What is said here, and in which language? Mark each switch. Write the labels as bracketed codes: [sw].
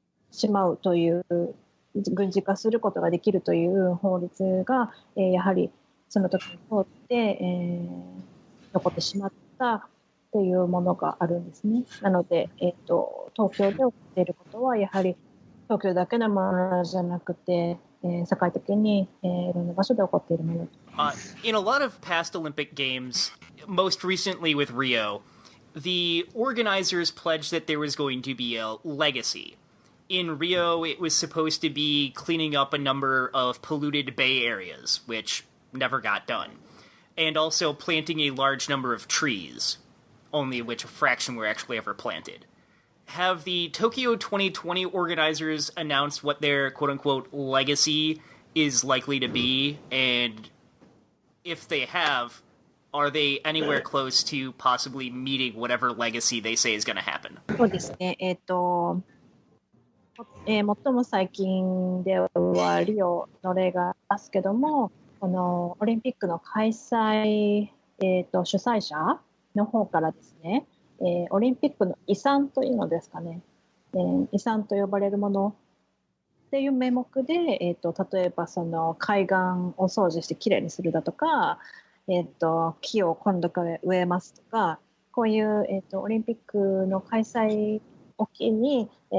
[ja] しまうという軍事化することができるという法律が、やはりその時に通って、残ってしまったというものがあるんですね。なので、東京で起こっていることはやはり東京だけのものじゃなくて、世界的に、いろんな場所で起こっているもの。 [en] In a lot of past Olympic Games, most recently with Rio, the organizers pledged that there was going to be a legacy. In Rio, it was supposed to be cleaning up a number of polluted bay areas, which never got done, and also planting a large number of trees. only which a fraction were actually ever planted. Have the Tokyo 2020 organizers announced what their quote-unquote legacy is likely to be? And if they have, are they anywhere close to possibly meeting whatever legacy they say is going to happen? [ja] そうですね。最も最近ではリオの例がありますけども、このオリンピックの開催、主催者の方からですね、オリンピックの遺産というのですかね、遺産と呼ばれるものっていう名目で、例えばその海岸を掃除してきれいにするだとか、木を今度から植えますとか、こういう、オリンピックの開催を機に、